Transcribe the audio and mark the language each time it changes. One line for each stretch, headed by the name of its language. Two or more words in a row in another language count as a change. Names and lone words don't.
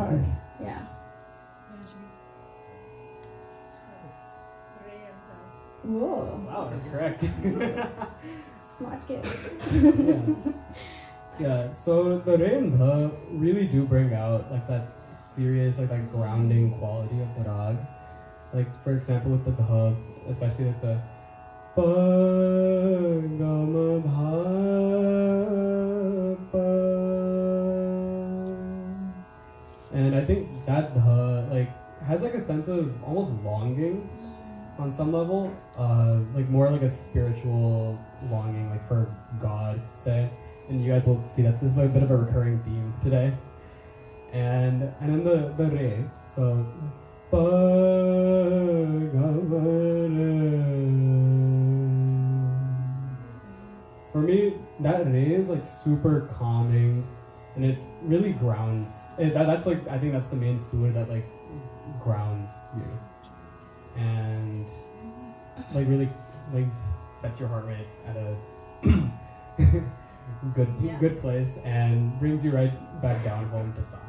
English: part. Yeah. Whoa. Wow, that's correct. Smart kid. Yeah. Yeah. So the Re and the really do bring out like that serious, like that grounding quality of the rag. Like for example, with the dha, especially like the pa ga ma dha pa. And I think that dha like has like a sense of almost longing on some level, like more like a spiritual longing, like for God, say. And you guys will see that this is a bit of a recurring theme today. And then the re, so pa ga ma re. For me, that re is like super calming, and it really grounds. That's like I think that's the main sur that like grounds you, and like really like sets your heart rate at a good place and brings you right back down home to sa.